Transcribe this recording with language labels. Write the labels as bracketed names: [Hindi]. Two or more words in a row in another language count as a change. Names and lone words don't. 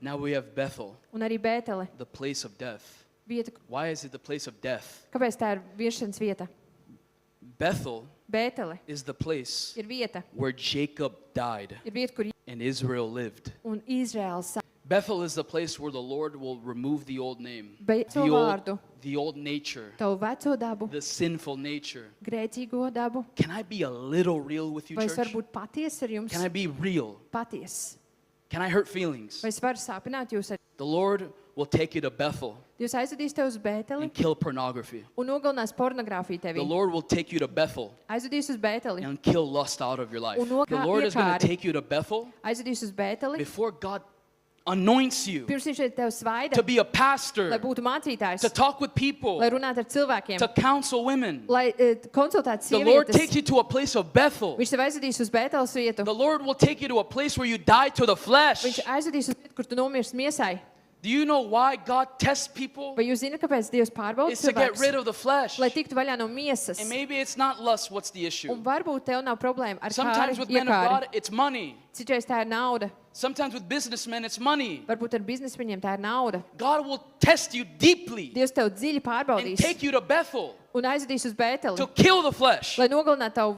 [English] Now we have Bethel, [Latvian] Un arī Bētele, [English] the place of death. [Latvian] vieta, [English] Why is it the place of death? [Latvian] kāpēc tā ir viešanas vieta? [English] Bethel [Latvian] Bētele [English] is the place [Latvian] ir vieta, [English] where Jacob died [Latvian] ir vieta, kur [English] and Israel lived. [Latvian] un Izraels [English] Bethel is the place where the Lord will remove the old name, [Latvian] veco vārdu, [English] the old nature, [Latvian] tavu veco dabu, [English] the sinful nature. [Latvian] grēcīgo dabu. [English] Can I be a little real with you, [Latvian] Vai es [English] church? [Latvian] varu būt patiesa ar jums? [English] Can I be real? [Latvian] Paties. [English] Can I hurt feelings? [Latvian] Vai es varu sāpināt jūs? [English] The Lord will take you to Bethel [Latvian] Jūs aizvedīs tev uz Bēteli [English] and kill pornography. [Latvian] un nogalinās pornogrāfiju [English] The [Latvian] tevī. [English] Lord will take you to Bethel [Latvian] Aizvedīs uz Bēteli, [English] and kill lust out of your life. [Latvian] Un nokā- [English] The Lord is going to [Latvian] iekāri. [English] take you to Bethel [Latvian] aizvedīs uz Bēteli, [English] before God anoints you [Latvian] pirms viņš ir tev svaida, [English] to be a [Latvian] lai [English] pastor, [Latvian] būtu mācītājs, [English] to talk with people, [Latvian] lai runātu ar cilvēkiem, [English] to counsel women. [Latvian] lai konsultētu [English] The Lord takes [Latvian] sievietes. [English] you to a place of Bethel. [Latvian] Viņš tev aizvedīs uz Bēteles vietu. [English] The Lord will take you to a place where you die to the flesh. [Latvian] Viņš aizvedīs uz vietu, kur tu nomirsti miesai. [English] Do you know why God tests people? [Latvian] Vai jūs zināt, kāpēc Dievs pārbauda [English] It's to get rid [Latvian] cilvēkus? [English] of the flesh. [Latvian] Lai tiktu vaļā no miesas. [English] And maybe it's not lust, what's the issue? [Latvian] Un varbūt tev nav problēma ar kāri, [English] Sometimes with men of [Latvian] iekāri. [English] God, it's money. [Latvian] Citreiz tā ir nauda. [English] Sometimes with businessmen, it's money. [Latvian] Varbūt ar biznesu viņiem tā ir nauda. [English] God will test you deeply [Latvian] Dievs tev dziļi [English] and [Latvian] pārbaudīs [English] take you to Bethel [Latvian] un aizvedīs uz Bēteli, [English] to kill the flesh. [Latvian] lai nogalinātu tavu